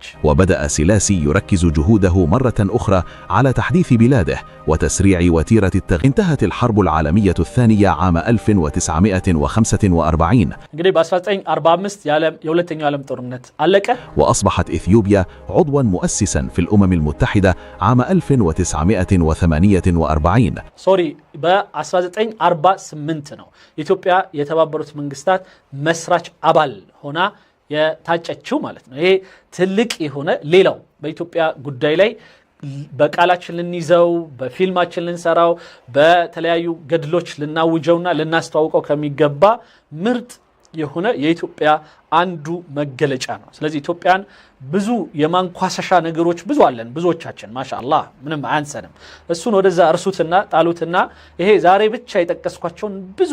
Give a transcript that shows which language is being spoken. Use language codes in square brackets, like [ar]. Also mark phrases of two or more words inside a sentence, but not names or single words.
[ar] وبدأ سيلاسي يركز جهوده مرة أخرى على تحديث بلاده وتسريع وتيرة التغيير انتهت الحرب العالمية الثانية عام 1945 [am] እንግዲህ በ1945 የሁለተኛው ዓለም ጦርነት አለቀ [ar] وأصبحت إثيوبيا عضوا مؤسسا في الأمم المتحدة عام 1948 [am] ሶሪ በ1948 ነው ኢትዮጵያ የተባበሩት መንግስታት መስራች አባል ሆና የታጨችው ማለት ነው ይሄ ትልቅ የሆነ ሌላው በኢትዮጵያ ጉዳይ ላይ በቃላችን ልንይዘው በፊልማችን ልንሰራው በተለያዩ ገድሎች ልናውጀውና ልናስተዋውቀው ከሚገባ ምርጥ የሆነ የኢትዮጵያ አንዱ መገለጫ ነው ስለዚህ ኢትዮጵያን ብዙ የማንኳሰሻ ነገሮች ብዙ አለን ብዙዎቻችን ማሻአላህ ምንም አያንሰንም እሱን ወደዛ እርሱትና ጣሉትና ይሄ ዛሬ ብቻ የጠቀስኳቸውን ብዙ